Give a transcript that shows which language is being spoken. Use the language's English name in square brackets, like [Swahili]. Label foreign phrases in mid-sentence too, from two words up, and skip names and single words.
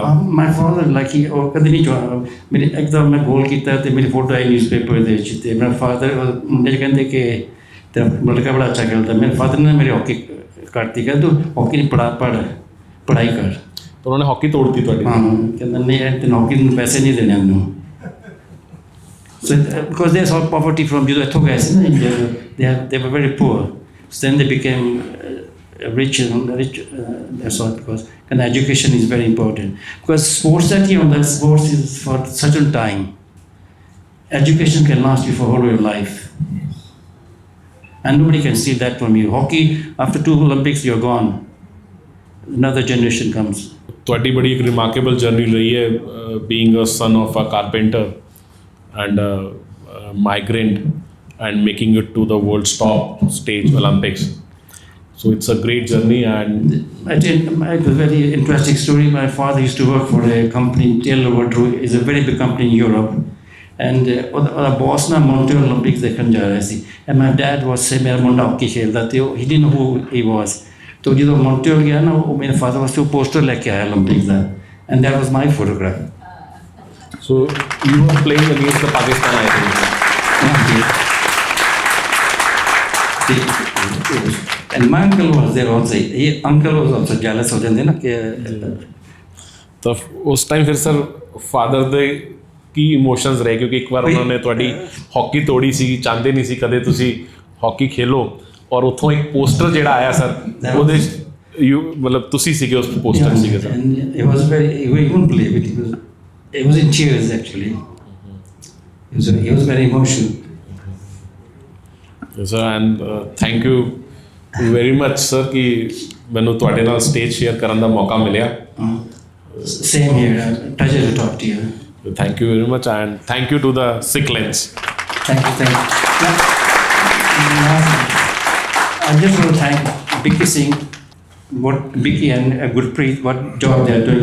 [English] my father like [Punjabi] ਉਹ ਕਦੇ ਨਹੀਂ ਮੇਰੇ ਇੱਕਦਮ ਮੈਂ ਗੋਲ ਕੀਤਾ ਤੇ ਮੇਰੀ ਫੋਟੋ ਆਈ ਨਿਊਜ਼ਪੇਪਰ ਦੇ ਵਿੱਚ, ਤੇ ਮੇਰਾ ਫਾਦਰ ਮੁੰਡੇ ਕਹਿੰਦੇ ਕਿ ਤੇਰਾ ਲੜਕਾ ਬੜਾ ਅੱਛਾ ਖੇਡਦਾ। ਮੇਰੇ ਫਾਦਰ ਨੇ ਮੇਰੀ ਹਾਕੀ ਕਰਤੀ, ਕਹਿੰਦਾ ਤੂੰ ਹਾਕੀ ਨਹੀਂ ਪੜ੍ਹਾਈ ਕਰ। ਤਾਂ ਉਹਨਾਂ ਨੇ ਹਾਕੀ ਤੋੜਤੀ ਤੁਹਾਡੀ? ਹਾਂ, ਕਹਿੰਦਾ ਨਹੀਂ ਤੈਨੂੰ ਹਾਕੀ ਨੂੰ ਪੈਸੇ ਨਹੀਂ ਦੇਣੇ ਮੈਨੂੰ। [English] So because they saw poverty from [Punjabi] ਜਦੋਂ ਇੱਥੋਂ ਗਏ ਸੀ ਨਾ ਇੰਡੀਆ, [English] they were very poor. So then they became rich. That's all because and education is very important. Because sports that you know, sports is for certain time. Education can last you for whole your life, and nobody can steal that from you. Hockey, after 2 Olympics, you're gone. Another generation comes. [Punjabi] ਤੁਹਾਡੀ ਬੜੀ ਇੱਕ ਰਿਮਾਰਕੇਬਲ ਜਰਨੀ ਰਹੀ ਹੈ, [English] being a son of a carpenter and a migrant and making it to the world's top stage, Olympics. So it's a great journey. And it was a very interesting story. My father used to work for a company, Taylor is a very big company in Europe. And our boss na Montreal Olympics [Punjabi] ਦੇਖਣ ਜਾ ਰਿਹਾ ਸੀ, [English] and my dad was saying [Punjabi] ਮੇਰਾ ਮੁੰਡਾ ਹਾਕੀ ਖੇਡਦਾ, ਤੇ [English] he didn't know who he was. तो ਜਦੋਂ Montreal ਗਿਆ ਨਾ, ਉਹ ਮੇਰੇ ਫਾਦਰ ਵਾਸਤੇ ਉਹ ਪੋਸਟਰ ਲੈ ਕੇ ਆਇਆ Olympics ਦਾ, and that was my photograph. So you were playing against the Pakistan, I think. And my uncle was there also. Uncle was also jealous [Punjabi] ਹੋ ਜਾਂਦੇ ਨਾ ਕਿ ਤਾਂ ਉਸ ਟਾਈਮ ਫਿਰ ਸਰ ਫਾਦਰ ਦੇ ਕੀ ਇਮੋਸ਼ਨਸ ਰਹੇ? ਕਿਉਂਕਿ ਇੱਕ ਵਾਰ ਉਹਨਾਂ ਨੇ ਤੁਹਾਡੀ ਹਾਕੀ ਤੋੜੀ ਸੀ, ਚਾਹੁੰਦੇ ਨਹੀਂ ਸੀ ਕਦੇ ਤੁਸੀਂ ਹਾਕੀ ਖੇਲੋ, ਔਰ ਉੱਥੋਂ ਇੱਕ ਪੋਸਟਰ ਜਿਹੜਾ ਆਇਆ ਸਰ, ਉਹਦੇ ਮਤਲਬ ਤੁਸੀਂ ਸੀਗੇ ਉਸ ਪੋਸਟਰ ਸੀਗੇ ਸਰ। [English] It was very, we couldn't believe it. It was in tears actually. He was very emotional. Yes sir, and thank you very much sir [Punjabi] ਕਿ ਮੈਨੂੰ ਤੁਹਾਡੇ ਨਾਲ ਸਟੇਜ ਸ਼ੇਅਰ ਕਰਨ ਦਾ ਮੌਕਾ ਮਿਲਿਆ। [English] Same here. Pleasure to talk to you. Thank you very much, and thank you to the Sikhlens. Thank you. I just want to thank Vicky Singh, Vicky and Gurpreet, what job they are doing.